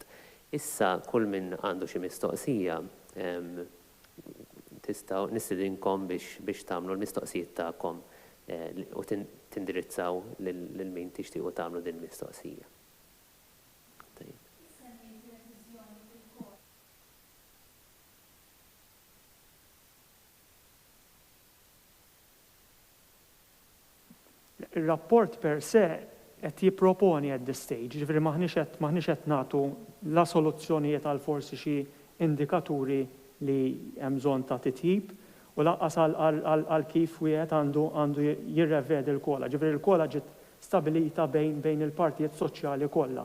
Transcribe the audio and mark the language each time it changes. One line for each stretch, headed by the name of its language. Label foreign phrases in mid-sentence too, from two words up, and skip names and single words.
Maltese: Issa kull min għandu xi mistoqsija tistgħu nistidinkom biex tagħmlu l-mistoqsijiet tagħkom u tindirizzaw lil min tixtiequ tagħmlu din mistoqsija. Il-rapport
Latin: per se
Maltese: qed jipproponi
English: at this stage,
Maltese: ġifieri maħniex qed nagħtu la soluzzjonijiet għal forsi xi indikaturi li hemm bżonn ta' titjib u laqqas għal kif wieħed għandu jirrevedi l-kola. Ġifieri l-kola ġiet stabilita bejn il-partijiet soċjali kollha.